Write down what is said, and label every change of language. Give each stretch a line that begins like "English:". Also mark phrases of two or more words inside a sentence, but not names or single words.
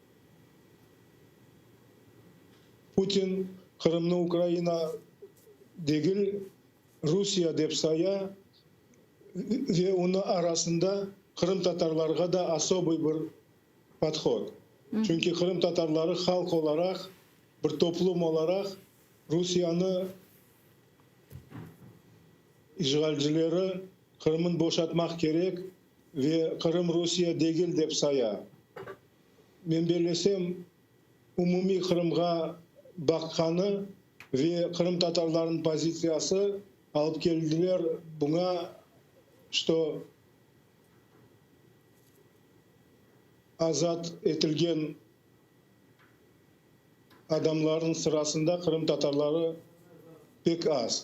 Crimean Tatar: Putin Kırım'ı Ukrayna değil Rusya деп saya ve onun arasında Kırım Tatarlarga da особый bir подход. Çünkü Kırım Tatarları halk olarak bir toplum olarak Rusya'nı işgalcileri Kırım'ın boşaltmak gerek ve Kırım Rusya değil деп saya. Men belesem umumi Kırım'a bakkanı ve Kırım Tatarların pozisiyası alıp geldiler buna что azat etilgen adamların sırasında Kırım Tatarları pek az.